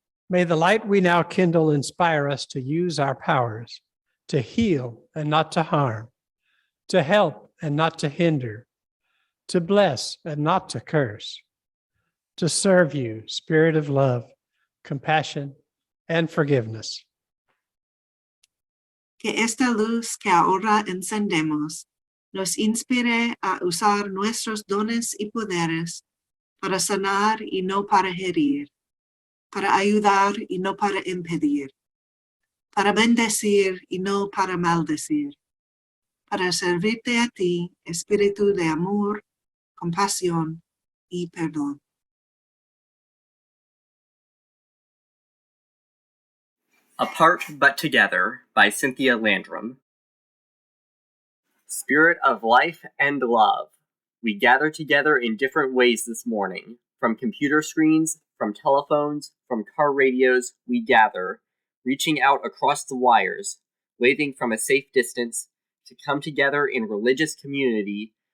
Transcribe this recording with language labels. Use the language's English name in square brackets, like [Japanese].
[English] May the light we now kindle inspire us to use our powers, to heal and not to harm, to help and not to hinder, to bless and not to curse, to serve you, Spirit of love, compassion, and forgiveness. [Spanish] Que esta luz que ahora encendemos nos inspire a usar nuestros dones y poderes para sanar y no para herir, para ayudar y no para impedir, para bendecir y no para maldecir, para servirte a ti, espíritu de amor, compasión y perdón. [English] Apart but Together by Cynthia Landrum. Spirit of life and love, we gather together in different ways this morning. From computer screens, from telephones, from car radios, we gather, reaching out across the wires, waving from a safe distance, to come together in religious community.